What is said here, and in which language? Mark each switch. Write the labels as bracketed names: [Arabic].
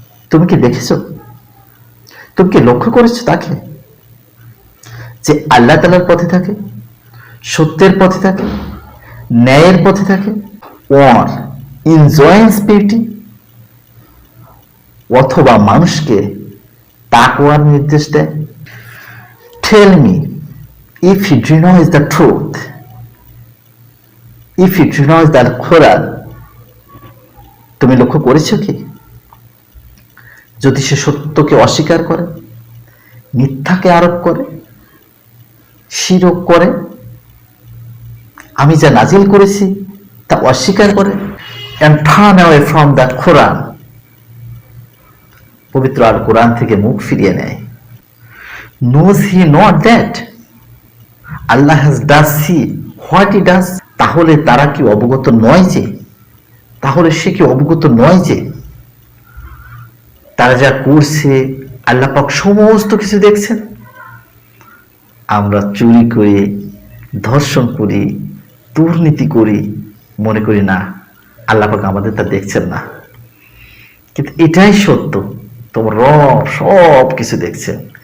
[Bangla] তুমি কি দেখেছো? তুমি কি লক্ষ্য করেছো তাকে যে আল্লাহ তাআলার পথে থাকে, সত্যের পথে থাকে, ন্যায়ের পথে থাকে, [English] or enjoins piety, [Bangla] অথবা মানুষকে তাকওয়ার নির্দেশ দেয়? [English] tell me if he denies the truth, if he denies the Quran, [Bangla] তুমি লক্ষ্য করেছো কি? যদি সে সত্যকে অস্বীকার করে, মিথ্যাকে আরোপ করে, শিরক করে, আমি যা নাজিল করেছি তা অস্বীকার করে, [English] and turn away from the Quran, [Bangla] পবিত্র আল কোরআন থেকে মুখ ফিরিয়ে নেয়। [English] knows he not that Allah has does see what he does? [Bangla] তাহলে তারা কি অবগত নয় যে, তাহলে সে কি অবগত নয় যে তারা যা করছে আল্লাহ পাক সমস্ত কিছু দেখছেন? আমরা চুরি করি, ধর্ষণ করি, দুর্নীতি করি, মনে করি না আল্লাহ পাক আমাদের তা দেখছেন না, কিন্তু এটাই সত্য, তোমার রব সব কিছু দেখছেন।